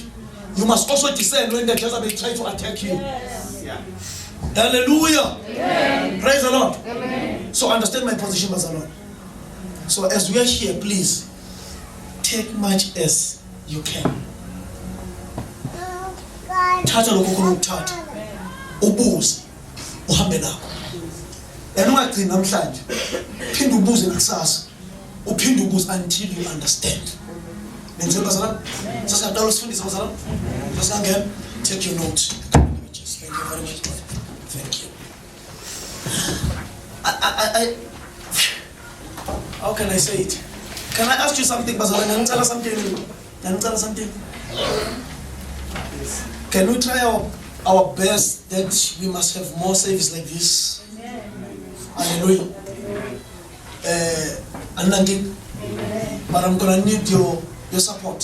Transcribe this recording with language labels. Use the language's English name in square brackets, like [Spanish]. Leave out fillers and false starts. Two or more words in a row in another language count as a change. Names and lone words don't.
[English] You must also discern when the Jezebel try to attack you. Yeah. Hallelujah. Amen. Praise the Lord. Amen. So understand my position as a Lord. So as we are here, please take much as you can. [Zulu] Thatha lokho khona ukuthatha. Ubuze. Uhambe nakho. Yena ungagcini namhlanje. Phinde ubuze nakusasa. Uphinde ubuze [English] until you understand. [Zulu] Nenzwe bazalwane. Sasiyaqala usifundisa bazalwane. Sasiyangena. [English] Take your notes. Thank you very much. Thank you. How can I say it? Can I ask you something, [Zulu] bazalwane? Ngicela something. [English] Can we try our best that we must have more service like this? Hallelujah. But I'm gonna need your support.